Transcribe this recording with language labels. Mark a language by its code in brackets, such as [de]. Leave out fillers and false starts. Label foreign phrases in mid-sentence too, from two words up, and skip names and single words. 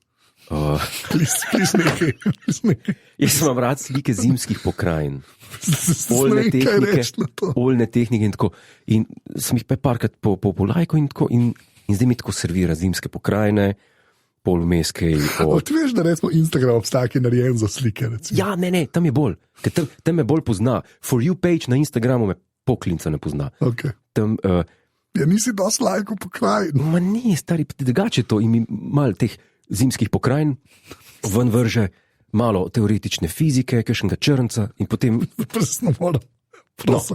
[sl] Jaz imam rad slike zimskih pokrajin, oljne tehnike in tako. In sem jih parkrat po lajku in tako, in zdaj mi tako servira zimske pokrajine, polmeske. Ti veš, da recimo Instagram obstaja, ki je narejen za slike? Recimo. Ja, ne, tam je bolj, ker tam me bolj pozna. [en] For you page [sl] na Instagramu me poklinca ne pozna. Okay. Tam, ja, nisi dosti lajkov pokrajin. Ma ni, stari, drugače to in mi malo teh zimskih pokrajin ven vrže, malo teoretične fizike, kakšnega črnca in potem... Prosim, moram. Prosim.